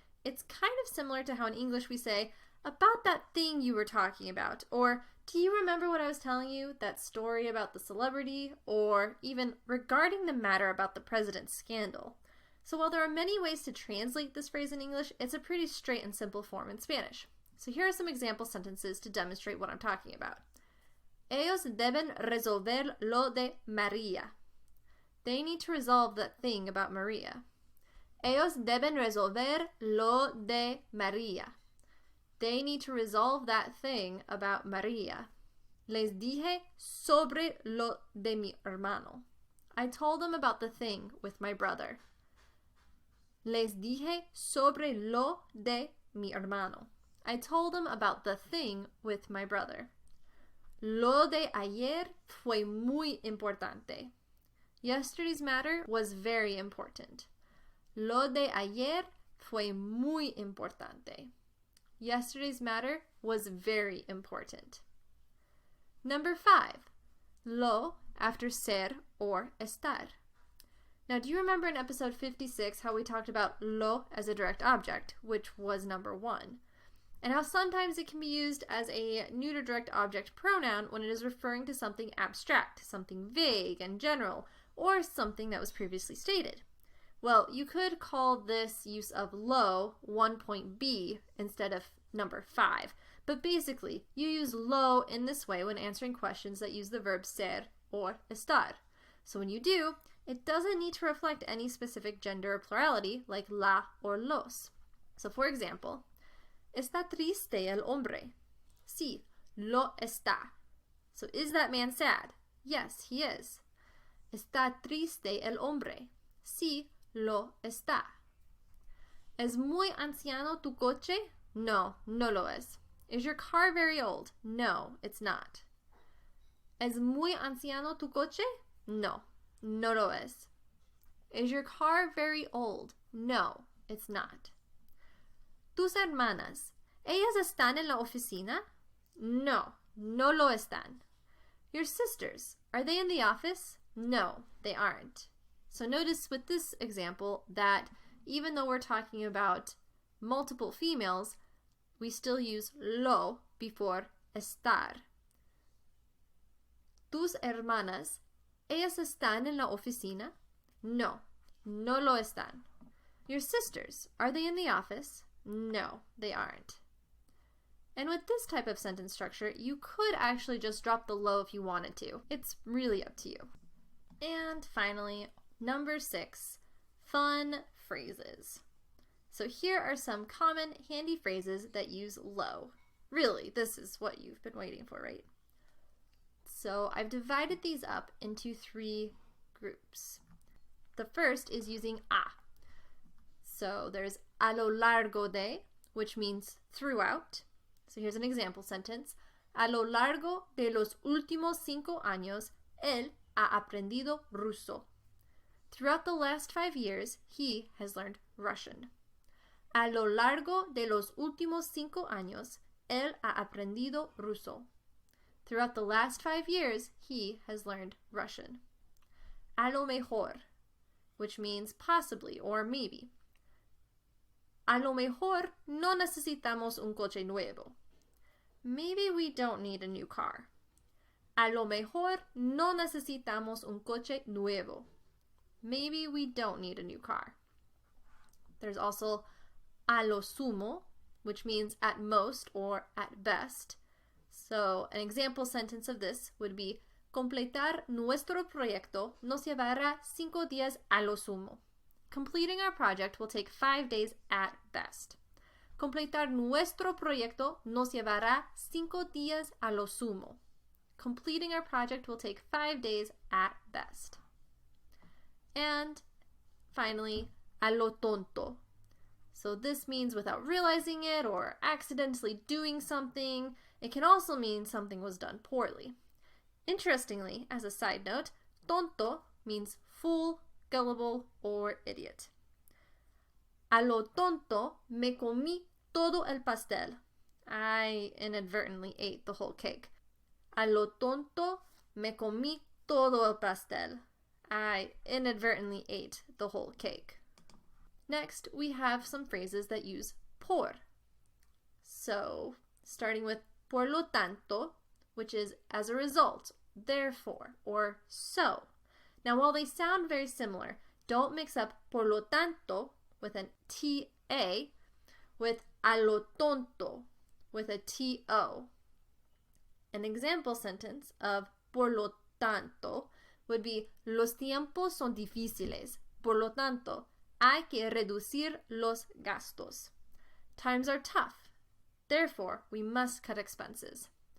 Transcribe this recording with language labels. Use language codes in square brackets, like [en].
[en] It's kind of similar to how in English we say, about that thing you were talking about, or do you remember what I was telling you, that story about the celebrity, or even regarding the matter about the president's scandal. So while there are many ways to translate this phrase in English, it's a pretty straight and simple form in Spanish. So here are some example sentences to demonstrate what I'm talking about. [es] Ellos deben resolver lo de María. [en] They need to resolve that thing about Maria. [es] Ellos deben resolver lo de María. [en] They need to resolve that thing about Maria. [es] Les dije sobre lo de mi hermano. [en] I told them about the thing with my brother. [es] Les dije sobre lo de mi hermano. [en] I told them about the thing with my brother. [es] Lo de ayer fue muy importante. [en] Yesterday's matter was very important. [es] Lo de ayer fue muy importante. [en] Yesterday's matter was very important. Number 5, lo after ser or estar. Now, do you remember in episode 56 how we talked about lo as a direct object, which was number 1, and how sometimes it can be used as a neuter direct object pronoun when it is referring to something abstract, something vague and general, or something that was previously stated? Well, you could call this use of lo 1.b instead of number 5, but basically you use lo in this way when answering questions that use the verb ser or estar. So when you do, it doesn't need to reflect any specific gender or plurality like la or los. So for example, [es] ¿Está triste el hombre? Sí, lo está. [en] So is that man sad? Yes, he is. [es] ¿Está triste el hombre? Sí, lo está. ¿Es muy anciano tu coche? No, no lo es. [en] Is your car very old? No, it's not. [es] ¿Es muy anciano tu coche? No, no lo es. [en] Is your car very old? No, it's not. [es] ¿Tus hermanas, ellas están en la oficina? No, no lo están. [en] Your sisters, are they in the office? No, they aren't. So notice with this example that even though we're talking about multiple females, we still use lo before estar. [es] ¿Tus hermanas, ellas están en la oficina? No, no lo están. [en] Your sisters, are they in the office? No, they aren't. And with this type of sentence structure, you could actually just drop the lo if you wanted to. It's really up to you. And finally, number 6, fun phrases. So here are some common handy phrases that use lo. Really, this is what you've been waiting for, right? So I've divided these up into 3 groups. The first is using a. So there's a lo largo de, which means throughout. So here's an example sentence. [es] A lo largo de los últimos 5 años, él ha aprendido ruso. [en] Throughout the last 5 years, he has learned Russian. [es] A lo largo de los últimos 5 años, él ha aprendido ruso. [en] Throughout the last 5 years, he has learned Russian. A lo mejor, which means possibly or maybe. [es] A lo mejor no necesitamos un coche nuevo. [en] Maybe we don't need a new car. [es] A lo mejor no necesitamos un coche nuevo. [en] Maybe we don't need a new car. There's also a lo sumo, which means at most or at best. So an example sentence of this would be: [es] completar nuestro proyecto nos llevará 5 días a lo sumo. [en] Completing our project will take 5 days at best. [es] Completar nuestro proyecto nos llevará 5 días a lo sumo. [en] Completing our project will take 5 days at best. And finally, a lo tonto. So this means without realizing it or accidentally doing something. It can also mean something was done poorly. Interestingly, as a side note, tonto means fool, gullible, or idiot. [es] A lo tonto me comí todo el pastel. [en] I inadvertently ate the whole cake. [es] A lo tonto me comí todo el pastel. [en] I inadvertently ate the whole cake. Next, we have some phrases that use por. So, starting with por lo tanto, which is as a result, therefore, or so. Now, while they sound very similar, don't mix up por lo tanto with an ta with a lo tonto with a to. An example sentence of por lo tanto would be: [es] los tiempos son difíciles, por lo tanto, hay que reducir los gastos. [en] Times are tough, therefore, we must cut expenses.